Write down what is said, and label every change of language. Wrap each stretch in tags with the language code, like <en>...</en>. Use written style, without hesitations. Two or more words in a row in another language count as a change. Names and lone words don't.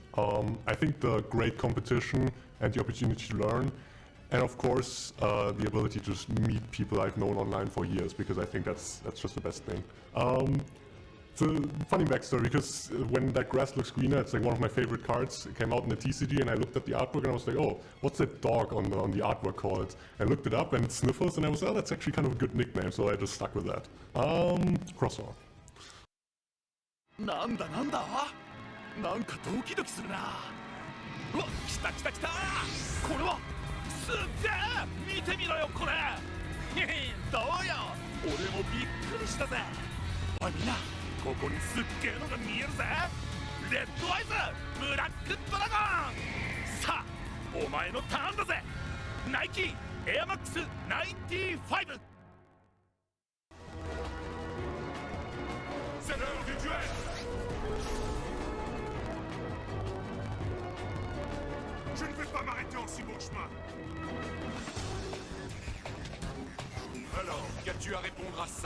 <en>I think the great competition and the opportunity to learn, and of course the ability to just meet people I've known online for years, because I think that's just the best thing. It's a funny backstory because when that grass looks greener, it's like one of my favorite cards. It came out in the TCG and I looked at the artwork and I was like, oh, what's that dog on the artwork called? I looked it up and it's Sniffles and I was, oh, that's actually kind of a good nickname, so I just stuck with that. Crosshair.</en> <ja>なんだなんだなんかドキドキするなうわ来た来た来たこれはすっげえ見てみろよこれへへどうよ俺もびっくりしたぜおいみんなここにすっげえのが見えるぜレッドアイズブラックドラゴンさあお前のターンだぜナイキエアマックス95</ja> <fr>C'est l'heure du duel. Je ne vais pas m'arrêter en si bon chemin. Alors, qu'as-tu à répondre à ça?</fr>